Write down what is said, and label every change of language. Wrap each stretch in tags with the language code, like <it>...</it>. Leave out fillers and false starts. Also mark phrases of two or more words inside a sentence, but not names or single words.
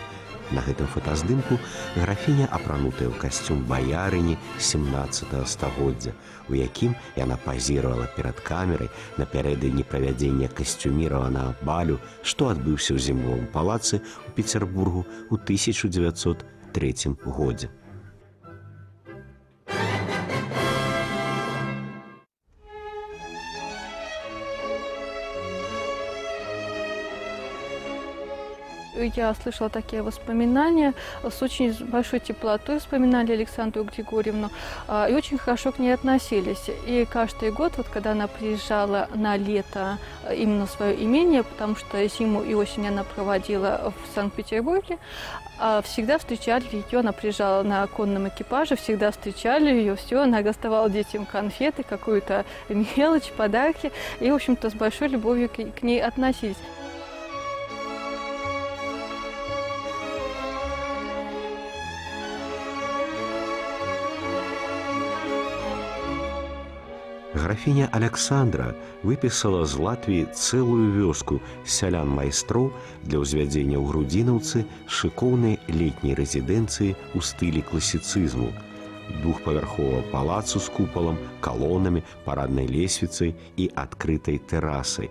<be>На гэтым фотаздымку графіня апранутая ў касцюм баярыні 17 стагоддзя, у якім яна пазіравала перад камерай напярэдадні правядзення касцюміраванага балю, што адбыўся ў зімовым палацы ў Пецярбургу ў 1903 годзе.</be> <ru>Я слышала такие воспоминания, с очень большой теплотой вспоминали Александру Григорьевну и очень хорошо к ней относились. И каждый год, вот, когда она приезжала на лето именно в свое имение, потому что зиму и осень она проводила в Санкт-Петербурге, всегда встречали ее, она приезжала на конном экипаже, всегда встречали ее, все, она доставала детям конфеты, какую-то мелочь, подарки, и, в общем-то, с большой любовью к ней относились.</ru> <be>Графіня Аляксандра выпісала з Латвіі цэлую вёску сялян-майстроў для ўзвядзення ў Грудзінаўцы шыкоўнай летняй рэзідэнцыі ў стылі класіцызму, двухпавярховага палацу з купалам, калонамі, параднай лесвіцай і адкрытай тэрасай.</be>